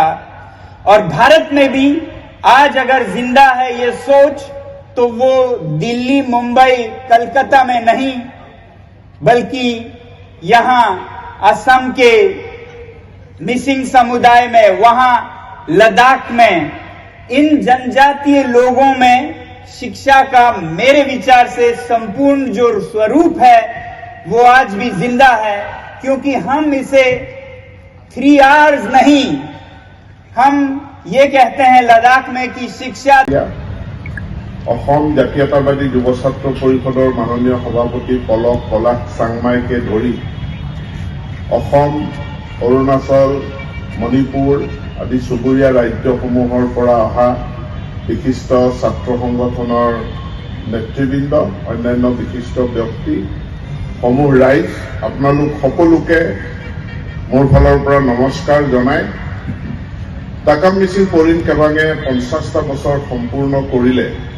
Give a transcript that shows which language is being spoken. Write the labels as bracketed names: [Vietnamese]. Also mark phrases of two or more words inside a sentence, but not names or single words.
[Hindi] और भारत में भी आज अगर जिंदा है ये सोच, तो वो दिल्ली, मुंबई, कलकत्ता में नहीं, बल्कि यहां असम के मिसिंग समुदाय में, वहां लद्दाख में, इन जनजातीय लोगों में शिक्षा का मेरे विचार से संपूर्ण जो स्वरूप है वो आज भी जिंदा है। क्योंकि हम इसे 3 R's नहीं, हम ये कहते हैं लद्दाख में कि शिक्षा। [Assamese] অসম জাতীয়তাবাদী যুৱ ছাত্ৰ পৰিষদৰ মাননীয় সভাপতি পলক পলাশ চাংমাইকে ধৰি অসম, অৰুণাচল, মণিপুৰ আদি চুবুৰীয়া ৰাজ্যসমূহৰ পৰা অহা বিশিষ্ট ছাত্ৰ সংগঠনৰ নেতৃবৃন্দ, অন্যান্য বিশিষ্ট ব্যক্তি, সমূহ ৰাইজ, আপোনালোক সকলোকে মোৰ ফালৰ পৰা নমস্কাৰ জনাই তাকাম মিছিল পৰিণ কেবাঙে 50টা বছৰ সম্পূৰ্ণ কৰিলে।